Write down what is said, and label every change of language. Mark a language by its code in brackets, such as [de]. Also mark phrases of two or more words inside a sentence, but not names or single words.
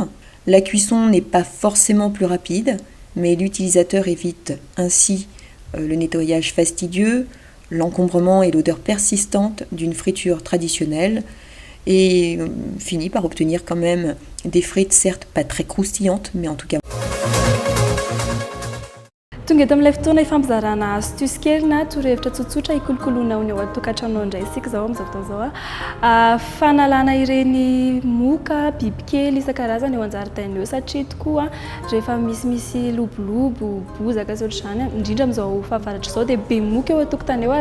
[fr] La cuisson n'est pas forcément plus rapide, mais l'utilisateur évite ainsi le nettoyage fastidieux, l'encombrement et l'odeur persistante d'une friture traditionnelle et finit par obtenir quand même des frites certes pas très croustillantes, mais en tout cas [mg] tonga eto amin'ilay fotoana ifampizarana astuce kely na torohevitra tsotsotra hikolokoloana ao ny ao an-tokantrano indray isika zao amin'izao fotoana zao fanalana ireny moka bibikely isan-karazany eo an-jaridaina eo satria tokoa rehefa misy lobolobo bozaka sy ohatr'izany indrindra amin'izao fahavaratra izao dia be moka eo an-tokotany eo